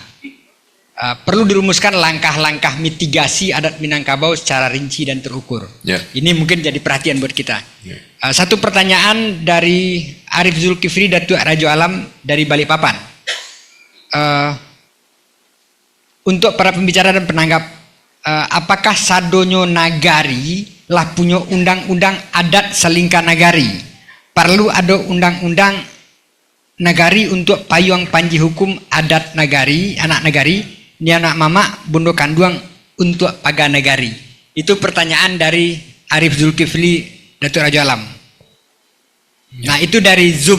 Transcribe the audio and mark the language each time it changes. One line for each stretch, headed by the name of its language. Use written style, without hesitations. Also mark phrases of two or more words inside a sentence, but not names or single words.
Indonesian: Perlu dirumuskan langkah-langkah mitigasi adat Minangkabau secara rinci dan terukur. Ini mungkin jadi perhatian buat kita. 1 pertanyaan dari Arif Zulkifli Datuk Rajo Alam dari Balikpapan. Untuk para pembicara dan penanggap, apakah Sadonyo Nagari lah punya undang-undang adat Salingka Nagari? Perlu ada undang-undang nagari untuk payung panji hukum adat nagari, anak nagari, ini anak mama, bondo kanduang untuk paga nagari. Itu pertanyaan dari Arif Zulkifli Datuk Rajo Alam. Nah, itu dari Zoom.